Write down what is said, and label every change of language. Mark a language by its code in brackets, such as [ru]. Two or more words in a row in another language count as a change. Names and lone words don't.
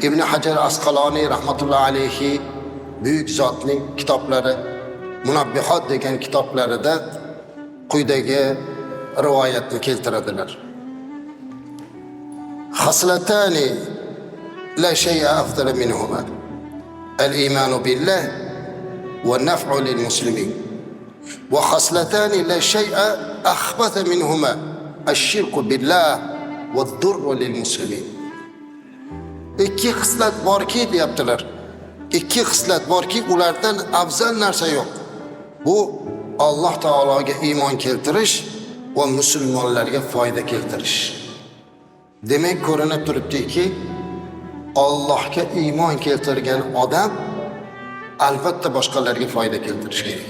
[uz] ibn Hajar Asqaloniy rahmatullohi alayhi büyük zotning kitoblari Munabbihot degan kitoblarida quyidagi rivoyatni keltiradilar. [ar] خصلتان لا شيء أفضل منهما الإيمان بالله والنفع للمسلمين وخصلتان لا شيء أخبث منهما الشرك بالله والضر للمسلمين. [uz] İki xislat borki deyaptilar. İki xislat borki ulardan afzal narsa yo'q. Bu Allah Taologa iymon keltirish va musulmonlarga foyda keltirish. Demak ko'rinib turibdiki, Allohga iymon keltirgan odam albatta boshqalarga foyda keltirish kerak.